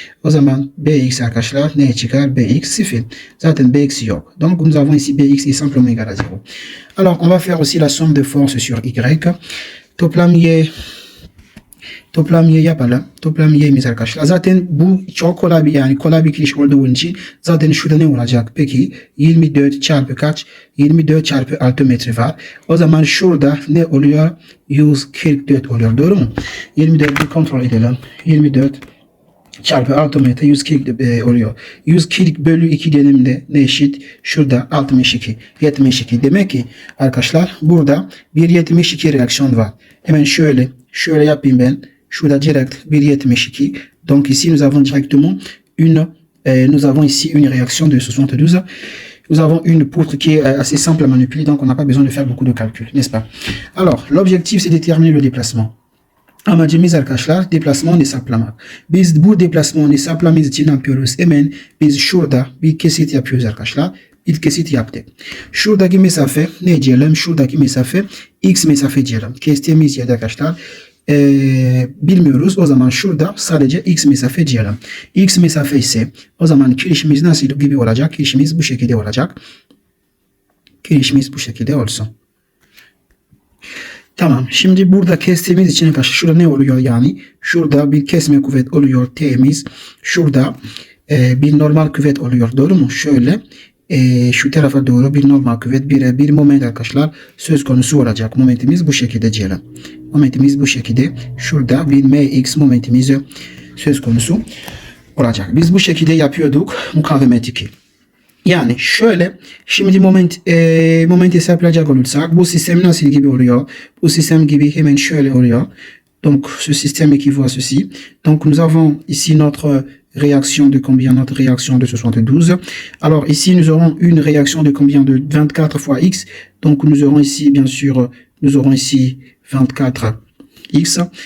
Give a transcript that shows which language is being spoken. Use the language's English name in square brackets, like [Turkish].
[Turkish] O zaman Bx arkadaşlar neye çıkar? Bx 0. Zaten Bx yok. [French] Donc nous avons ici Bx est simplement égal à 0. Alors on va faire aussi la somme de forces sur Y. [Turkish] Toplam Y yapalım. Toplam Y'miz arkadaşlar. Zaten bu çok kolay bir kiriş olduğu için zaten şurada ne olacak? Peki 24 çarpı kaç? 24 çarpı 6 metre var. O zaman şurada ne oluyor? 144 oluyor. Doğru mu? 24'ü kontrol edelim. 24 çarpı 6 metre 140 oluyor. 140 bölü 2 dediğimde ne eşit? Şurada 62. 72. Demek ki arkadaşlar burada bir 72 reaksiyon var. Hemen şöyle yapayım ben. Şurada direct 1,72. [French] Donc ici nous avons directement une réaction de 72. Nous avons une poutre qui est assez simple à manipuler, donc on n'a pas besoin de faire beaucoup de calculs, n'est-ce pas? Alors l'objectif c'est de déterminer le déplacement. [Turkish] Amacımız arkadaşlar deplasman hesaplamak. Biz bu deplasmanı hesaplamak için ne yapıyoruz? Hemen biz şurada bir kesit yapıyoruz arkadaşlar. Bir kesit yaptık. Şuradaki mesafe ne diyelim? Şuradaki mesafe x mesafe diyelim. Kestiğimiz yerde arkadaşlar bilmiyoruz. O zaman şurada sadece x mesafe diyelim. X mesafe ise o zaman kirişimiz nasıl gibi olacak? Kirişimiz bu şekilde olacak. Kirişimiz bu şekilde olsun. Tamam. Şimdi burada kestiğimiz için arkadaşlar şurada ne oluyor yani? Şurada bir kesme kuvvet oluyor T'miz. Şurada bir normal kuvvet oluyor. Doğru mu? Şöyle şu tarafa doğru bir normal kuvvet bir moment arkadaşlar söz konusu olacak. Momentimiz bu şekilde diyelim. Momentimiz bu şekilde. Şurada bir mx momentimiz söz konusu olacak. Biz bu şekilde yapıyorduk mukavemet 2. Yani şöyle şimdi moment hesaplayacak olursak bu sistem nasıl gibi oluyor? Bu sistem gibi hemen şöyle oluyor. [French] Donc ce système équivaut à ceci. Donc nous avons ici notre réaction de combien? Notre réaction de 72. Alors ici nous aurons une réaction de combien? De 24 fois x. Donc nous aurons ici bien sûr, nous aurons ici 24 x.